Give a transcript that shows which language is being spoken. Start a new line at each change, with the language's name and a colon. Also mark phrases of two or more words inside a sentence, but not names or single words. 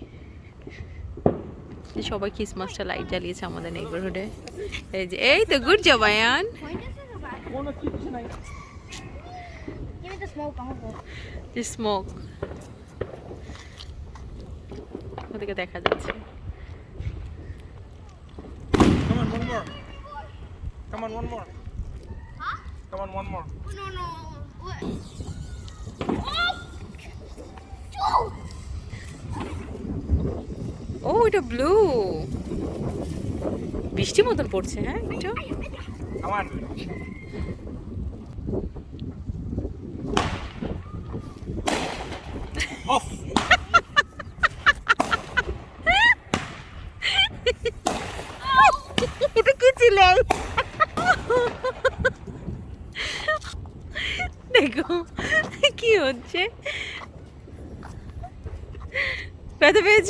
Bangla: সবাই ক্রিসমাসটা লাইট জ্বালিয়েছে আমাদের নেইবারহুডে। এই যে এই তো
English: good job
Bangla: আয়ান। স্মোক ওদিকে দেখা যাচ্ছে।
English: Come on, one more. Huh? Come on, one more. No, no. What?
Bangla: ও এটা ব্লু, বৃষ্টি মতন পড়ছে। হ্যাঁ একটু
English: Come on. Off.
Bangla: এটা কি ছিল? দেখো কি হচ্ছে। ব্যথা পেয়েছো?